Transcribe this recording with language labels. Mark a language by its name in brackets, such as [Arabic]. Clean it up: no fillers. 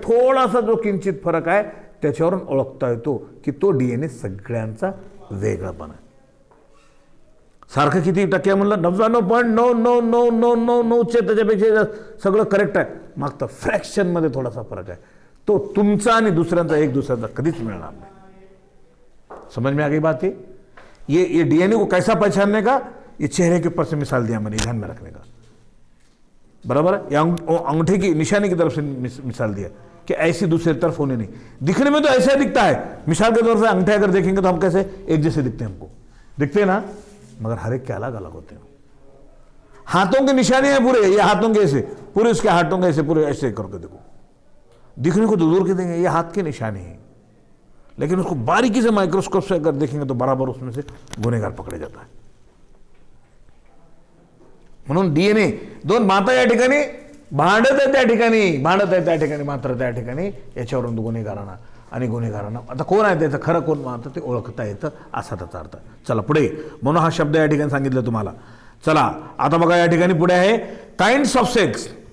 [Marathi] थोडासा जो किंचित फरक आहे त्याच्यावरून ओळखता येतो की तो डीएनए सगळ्यांचा वेगळापणा आहे. सारखं किती टक्के म्हणलं, 99.99999 त्याच्यापेक्षा सगळं करेक्ट आहे. मागता फ्रॅक्शनमध्ये थोडासा फरक आहे. तो तुमचा आणि दुसऱ्यांचा एक दुसऱ्यांचा कधीच मिळणार नाही. [Hindi] समझ में आ गई बात? ये डीएनए को कैसा पहचानने का, ये चेहरे के ऊपर से मिसाल दिया मैंने, ध्यान में रखने का. बराबर है. या अंगूठे की निशानी की तरफ से मिसाल दिया कि ऐसी दूसरी तरफ होने नहीं. दिखने में तो ऐसा दिखता है, मिसाल के तौर से अंगूठे अगर देखेंगे तो हम कैसे एक जैसे दिखते हैं, हमको दिखते हैं ना, मगर हर एक के अलग अलग होते हैं. हाथों की निशानी है पूरे, ये हाथों के ऐसे पूरे, उसके हाथों के ऐसे पूरे ऐसे करके देखो, दिखने को तो दूर के देंगे ये हाथ की निशानी है, लेकिन उसको बारीकी से माइक्रोस्कोप से अगर देखेंगे तो बराबर उसमें से गुनहगार पकड़े जाता है. [Marathi] म्हणून डीएनए दोन माता या ठिकाणी भांडत आहे, त्या ठिकाणी भांडत आहे, त्या ठिकाणी मात्र त्या ठिकाणी याच्यावरून गुन्हेगारांना आणि गुन्हेगारांना आता कोण आहे त्याचं खरं कोण मात्र ते ओळखता येतं असा त्याचा अर्थ. चला पुढे. म्हणून हा शब्द या ठिकाणी सांगितलं तुम्हाला. चला आता बघा या ठिकाणी पुढे आहे काइंड्स ऑफ सेल्स.